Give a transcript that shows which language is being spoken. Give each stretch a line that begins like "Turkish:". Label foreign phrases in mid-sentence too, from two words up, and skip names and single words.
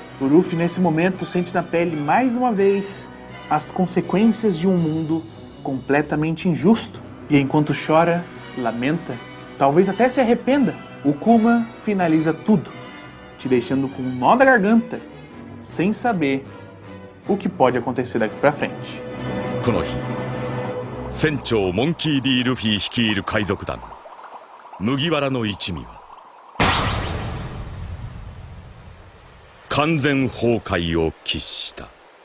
Portuguese: O Luffy, nesse momento, sente na pele mais uma vez as consequências de um mundo completamente injusto. E enquanto chora, lamenta, talvez até se arrependa, o Kuma finaliza tudo, te deixando com um nó da garganta, sem saber o que pode acontecer daqui pra frente.
Japanese: この日、船長モンキー D ルフィ率いる海賊団麦わらの一味は完全崩壊を喫した。